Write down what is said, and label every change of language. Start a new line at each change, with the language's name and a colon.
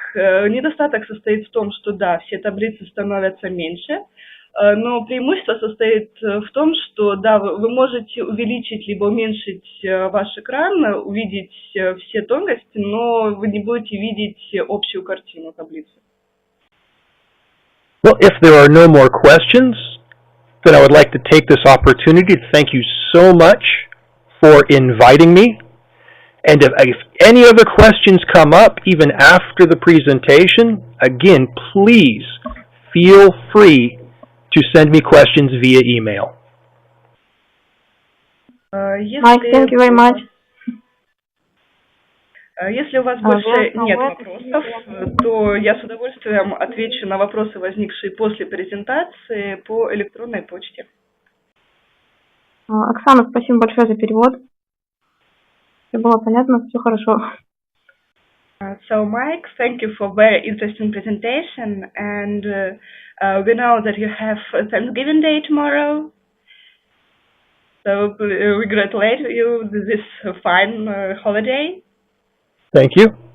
Russian: Недостаток состоит в том, что да, все таблицы становятся меньше, но преимущество состоит в том, что да, вы можете увеличить либо уменьшить ваш экран, увидеть все тонкости, но вы не будете видеть общую картину таблицы.
English: Well, if there are no more questions, then I would like to take this opportunity to thank you so much for inviting me. And if any other questions come up even after the presentation, again, please feel free to send me questions via email. Mike, thank you very much.
Russian: Если у вас больше нет вопросов, то я с удовольствием отвечу на вопросы, возникшие после презентации, по электронной почте. Оксана, спасибо большое за перевод. Все было понятно, все хорошо.
English: So, Mike, thank you for very interesting presentation, and we know that you have Thanksgiving Day tomorrow. So, we congratulate you this fine holiday. Thank you.